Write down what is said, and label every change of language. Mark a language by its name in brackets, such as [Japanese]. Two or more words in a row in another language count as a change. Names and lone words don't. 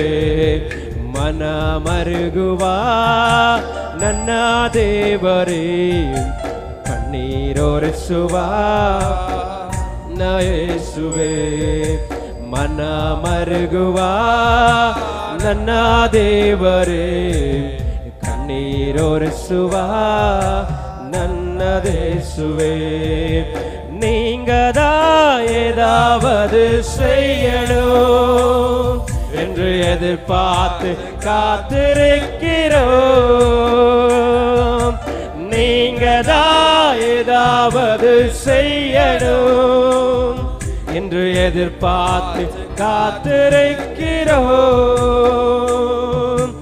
[Kannada] ಮನ ಮರುಗುವ ನನ್ನ ದೇವರೇ, ಕಣ್ಣೀರೊರೆಸುವ ನನ್ನ ಯೇಸುವೆ. ಮನ ಮರುಗುವ ನನ್ನ ದೇವರೇ, ಕಣ್ಣೀರೊರೆಸುವ ನನ್ನ ಯೇசுவே. [Tamil] நீங்கதா ஏதாவது செய்யணும் என்று எதிர்பார்த்து காத்திருக்கிறோம். நீங்கதா ஏதாவது செய்யணும் என்று எதிர்பார்த்து காத்திருக்கிறோம்.